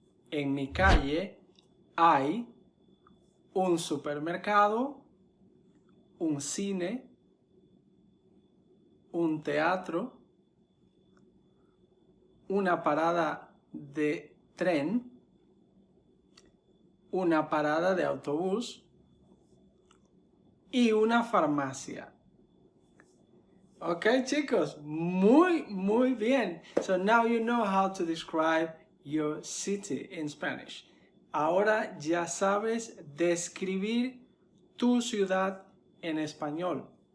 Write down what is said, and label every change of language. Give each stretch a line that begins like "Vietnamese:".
Spanish: En mi calle hay un supermercado, un cine, un teatro, una parada de tren, una parada de autobús y una farmacia. Ok, chicos, muy bien.
English: So now you know how to describe your city in Spanish.
Spanish: Ahora ya sabes describir tu ciudad en español.